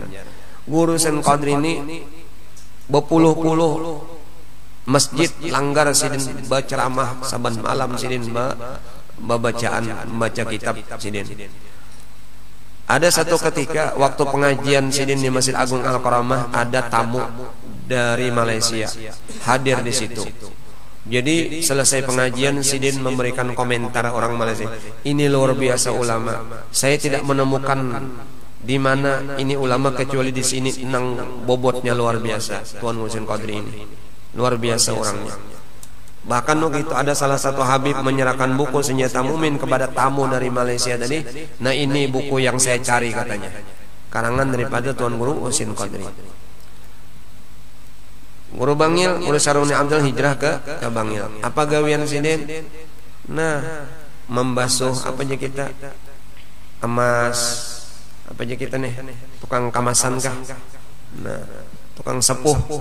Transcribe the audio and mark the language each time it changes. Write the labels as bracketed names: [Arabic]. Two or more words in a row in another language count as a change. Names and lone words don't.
[Banjar] Guru Husin Qadri ini berpuluh-puluh masjid langgar sidin berceramah saban malam sidin membaca kitab sidin. [Indonesian] Ada satu ketika waktu pengajian sidin di Masjid Agung Al-Karamah, ada tamu dari Malaysia hadir di situ. Jadi selesai pengajian sidin memberikan komentar orang Malaysia, ini luar biasa ulama. Saya tidak menemukan di mana ini ulama kecuali di sini. [Banjar] Nang bobotnya luar biasa. Tuan Husin Qadri ini luar biasa orangnya. [Indonesian] Bahkan begitu ada salah satu Habib menyerahkan buku Senjata Mukmin kepada tamu dari Malaysia tadi. Nah, ini buku yang saya cari katanya, karangan daripada Tuan Guru Husin Qadri. Guru Bangil, Guru Syarwani Abdul hijrah ke Bangil. [Banjar] Apa gawian sidin? Nah, membasuh apa aja kita, emas apa aja kita nih, tukang kamasan kah? Nah, tukang sepuh.